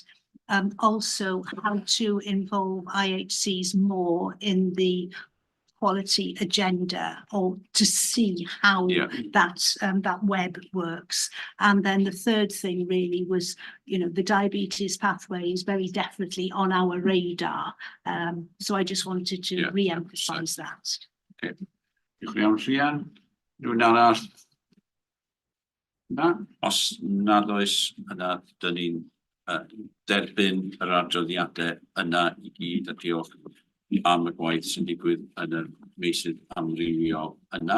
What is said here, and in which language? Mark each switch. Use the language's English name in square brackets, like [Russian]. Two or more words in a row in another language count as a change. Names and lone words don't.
[English] Also, how to involve IHCs more in the quality agenda, or to see how that web works. And then the third thing really was, the diabetes pathway is very definitely on our radar. So I just wanted to re-emphasize that. [Welsh] Okay. Diolch yn iawn, Rhian. Rwy'n arall? Na? Os nad oes, yna dyn ni'n derbyn yr adroddiadau yna i gyd, a diolch am y gwaith sy'n digwydd yn y meysydd amrywiol yna.